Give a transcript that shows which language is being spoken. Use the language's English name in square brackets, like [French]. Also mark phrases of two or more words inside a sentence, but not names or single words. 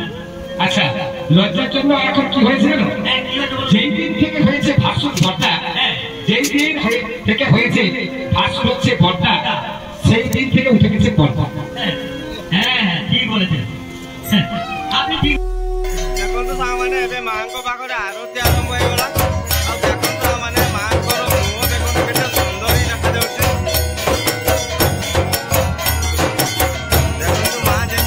[Bangla] আচ্ছা লজ্জার জন্য এখন কি হয়েছে জানো? হ্যাঁ কি হয়েছে বলো? যেই দিন থেকে হয়েছে ভাসুর ভর্তা যেই দিন থেকে হয়েছে ভাসুর হচ্ছে ভর্তা সেই দিন থেকে উঠে গেছে ভর্তা। হ্যাঁ হ্যাঁ ঠিক বলেছেন হ্যাঁ, আপনি ঠিক [Odia] ଦେଖନ୍ତୁ ସାଙ୍ଗମାନେ ଏବେ ମାଙ୍କ ପାଖରେ ଆରତି ଆରମ୍ଭ ହେଇଗଲା ଆଉ ଦେଖନ୍ତୁ ସାଙ୍ଗମାନେ ମାଙ୍କର ମୁହଁ ଦେଖନ୍ତୁ କେତେ ସୁନ୍ଦର ହିଁ ଦେଖାଯାଉଛି ଦେଖନ୍ତୁ ମା